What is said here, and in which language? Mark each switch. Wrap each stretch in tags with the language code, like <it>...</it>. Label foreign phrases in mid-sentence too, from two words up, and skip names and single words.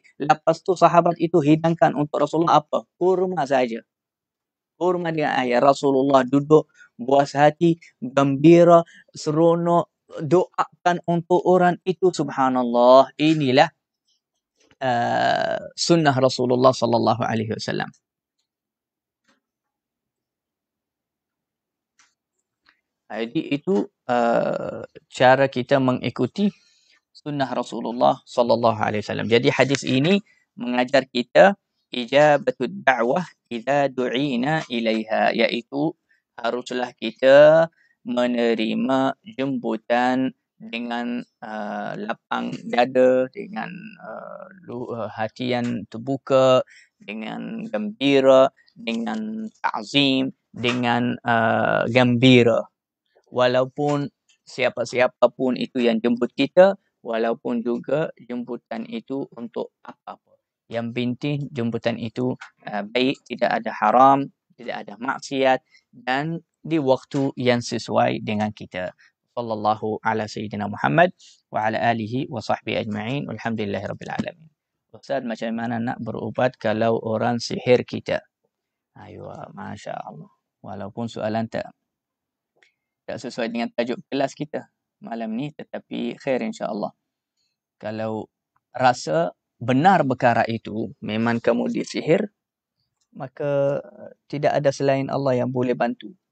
<ms>Lepas tu sahabat itu hidangkan untuk Rasulullah apa? Kurma saja. Kurma dengan ayah. Rasulullah duduk puas hati, gembira, seronok, doakan untuk orang itu. Subhanallah. Inilah sunnah Rasulullah</ms> <ar>صلى الله عليه وسلم.</ar> <ms>Jadi itu cara kita mengikuti sunnah Rasulullah</ms> <ar>صلى الله عليه وسلم.</ar> <ms>Jadi hadis ini mengajar kita</ms> <ar>إجابة الدعوة إذا دعينا إليها,</ar> <ms>iaitu haruslah kita menerima jemputan dengan lapang dada, dengan hati yang terbuka, dengan gembira, dengan ta'zim, dengan gembira. Walaupun siapa-siapa pun itu yang jemput kita, walaupun juga jemputan itu untuk apa-apa. Yang penting jemputan itu baik, tidak ada haram, tidak ada maksiat, dan di waktu yang sesuai dengan kita.</ms> <ar>صلى الله على سيدنا محمد وعلى آله وصحبه أجمعين. الحمد لله رب العالمين.</ar> <ms>Ustaz, macam mana nak berubat kalau orang sihir kita?</ms> <ar>أيوه، ما شاء الله.</ar> <ms>Walaupun soalan tak sesuai dengan tajuk kelas kita malam ni, tetapi</ms> <ar>خير إن شاء الله.</ar> <ms>Kalau rasa benar perkara itu memang kamu disihir, maka tidak ada selain Allah yang boleh bantu.</ms>